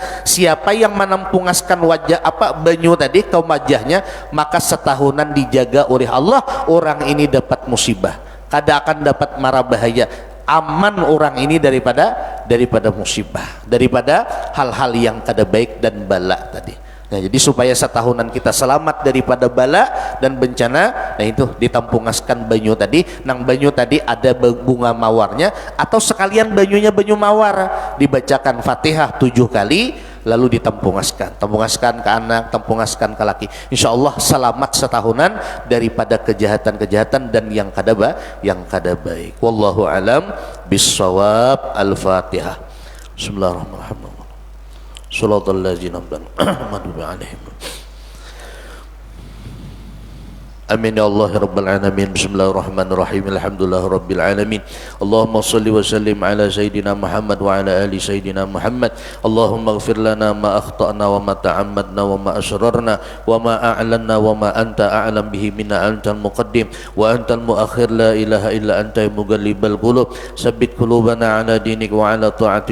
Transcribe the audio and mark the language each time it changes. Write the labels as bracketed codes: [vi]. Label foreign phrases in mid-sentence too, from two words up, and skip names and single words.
[bjn] Siapa yang menampungaskan wajah banyu tadi ke wajahnya, maka setahunan dijaga oleh Allah, orang ini dapat musibah, kada akan dapat mara bahaya, aman orang ini daripada musibah, daripada hal-hal yang kada baik dan bala tadi. Nah, jadi supaya setahunan kita selamat daripada bala dan bencana, nah itu ditampungaskan banyu tadi. Nang banyu tadi ada bunga mawarnya, atau sekalian banyunya banyu mawar, dibacakan Fatihah 7 kali, lalu ditampungaskan, tampungaskan ke anak, tampungaskan ke laki. [ar] إن شاء الله [bjn] selamat setahunan daripada kejahatan-kejahatan dan yang kada baik. [ar] والله أعلم بالصواب. الفاتحة. بسم الله الرحمن الرحيم. صلاة الذين مغضوبي عليهم. آمين يا الله رب العالمين. بسم الله الرحمن الرحيم. الحمد لله رب العالمين. اللهم صل وسلم على سيدنا محمد وعلى آل سيدنا محمد. اللهم اغفر لنا ما أخطأنا وما تعمدنا وما أسررنا وما أعلنا وما أنت أعلم به منا أنت المقدم وأنت المؤخر. لا إله إلا أنت مقلب القلوب. ثبت قلوبنا على دينك وعلى طاعتك.